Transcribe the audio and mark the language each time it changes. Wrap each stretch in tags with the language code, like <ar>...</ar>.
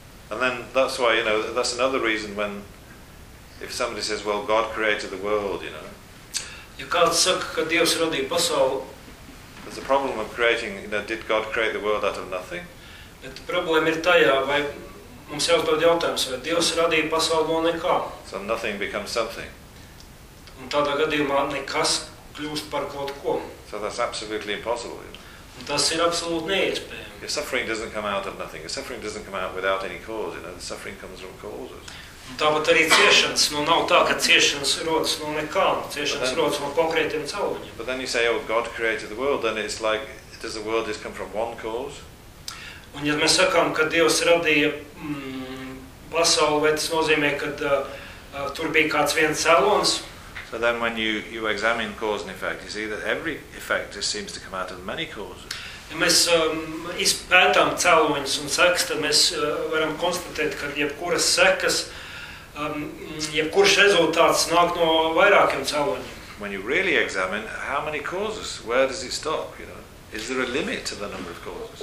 <en>And then that's why, you know, that's another reason when, if somebody says, well, God created the world, you know.</en> <lv>Ja kāds saka, ka Dievs radīja pasauli.</lv> <en>There's a problem of creating, you know, did God create the world out of nothing?</en> <lv>Bet problēma ir tajā, vai mums jāuzdod jautājums, vai Dievs radīja pasauli no nekā?</lv> <en>So nothing becomes something.</en> <lv>Un tādā gadījumā nekas kļūst par kaut ko.</lv> <en>So that's absolutely impossible, you know.</en> <lv>Tas ir absolūti neiespējami.</lv> <en>Your suffering doesn't come out of nothing. Your suffering doesn't come out without any cause. You know, the suffering comes from causes.</en> <lv>Tāpat arī ciešanas. Nu, nav tā, ka ciešanas rodas no nekā. Ciešanas rodas no konkrētiem cauriņiem.</lv> <en>But then you say, oh, God created the world. Then it's like, does the world just come from one cause?</en> <lv>Un ja mēs sakām, ka Dievs radīja pasauli, vai tas nozīmē, ka tur bija kāds viens cēlons?</lv> <en>But then when you examine cause and effect, you see that every effect just seems to come out of many causes.</en> <lv>Ja mēs izpētām cēloņus un sekas, tad mēs varam konstatēt, ka jebkuras sekas, jebkurš rezultāts nāk no vairākiem cēloņiem.</lv> <en>When you really examine, how many causes? Where does it stop? You know, is there a limit to the number of causes?</en>